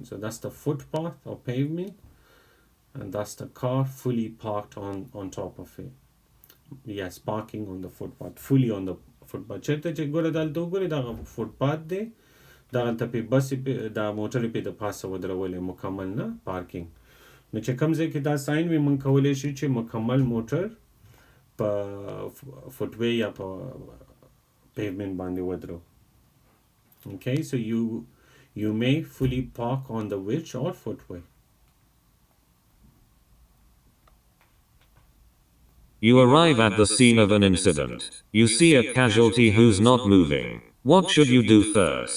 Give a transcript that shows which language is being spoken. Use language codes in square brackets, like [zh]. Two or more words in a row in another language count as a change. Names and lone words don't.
[en] So that's the footpath or pavement and that's the car fully parked on top of it. Yes, parking on the footpath, fully on the footpath. [ps] چرته چې ګوره دلته وګورې دا فوټپاث دی دغلته پې بس دا موټر پې د پاسه ودرولې مکمل نه پارکینګ. نو چې کوم ځای کې دا ساين وي موږ کولی شو چې مکمل موټر په فوټوی یا په pavement باندې ودرو. [en] Okay, so you may fully park on the which or footway. You arrive at the scene of an incident. You see a casualty who's not moving. What should you do first?